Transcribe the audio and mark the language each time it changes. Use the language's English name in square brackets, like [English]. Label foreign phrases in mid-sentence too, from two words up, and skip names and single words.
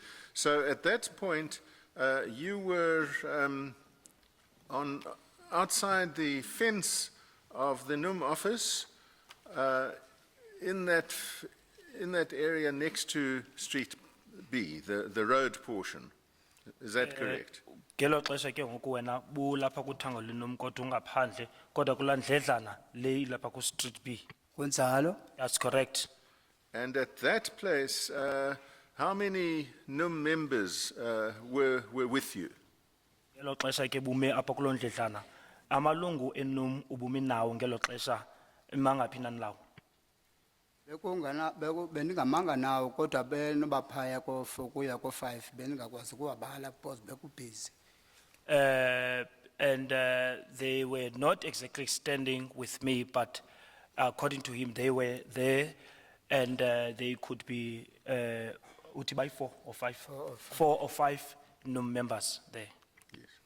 [English] So at that point, you were outside the fence of the NUM office, in that area next to Street B, the road portion. Is that correct? [Xhosa] Gelo xesha ke ngoku wena bulapha kuthango leNUM kodwa ungaphandle kodwa kula ndledlana le ilapha ku Street B. Kunjalo. [English] That's correct. And at that place, how many NUM members were with you? [Xhosa] Gelo xesha ke bume apha kulo ndledlana amalungu eNUM ubumi nawo ngelo xesha mangaphi nani lawo. Bendingamanga nawo kodwa benobaphaya kuya ko-5 bendingakwazi ukuwabala because bekubhizi. [English] And they were not exactly standing with me, but according to him, they were there, and they could be uthi by 4 or 5, 4 or 5 NUM members there. Yes.